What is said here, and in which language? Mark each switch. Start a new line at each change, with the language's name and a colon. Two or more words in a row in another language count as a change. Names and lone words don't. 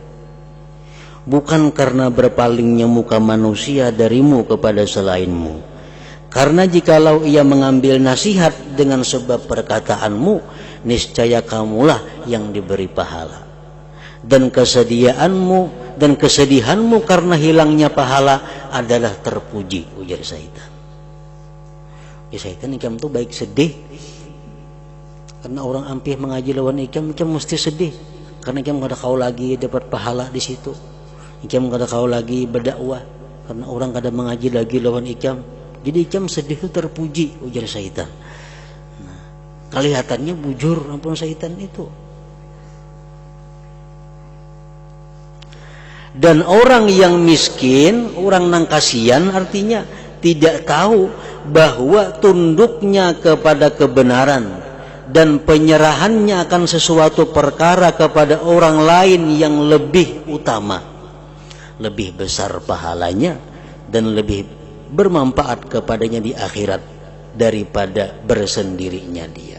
Indonesian: Bukan karena berpalingnya muka manusia darimu kepada selainmu. Karena jikalau ia mengambil nasihat dengan sebab perkataanmu, niscaya kamulah yang diberi pahala. Dan kesedihanmu karena hilangnya pahala adalah terpuji, ujar syaitan.
Banjar: Ya, syaitan ikam tuh baik sedih karena orang ampih mengaji lawan ikam mesti sedih karena ikam gak ada kau lagi dapat pahala di situ. Ikam gak ada kau lagi berdakwah karena orang gak ada mengaji lagi lawan ikam. Jadi ikam sedih itu terpuji, ujar syaitan. Nah, kelihatannya bujur ampun syaitan itu.
Indonesian: Dan orang yang miskin, orang nang kasihan, artinya tidak tahu bahwa tunduknya kepada kebenaran dan penyerahannya akan sesuatu perkara kepada orang lain yang lebih utama, lebih besar pahalanya dan lebih bermanfaat kepadanya di akhirat daripada bersendirinya dia.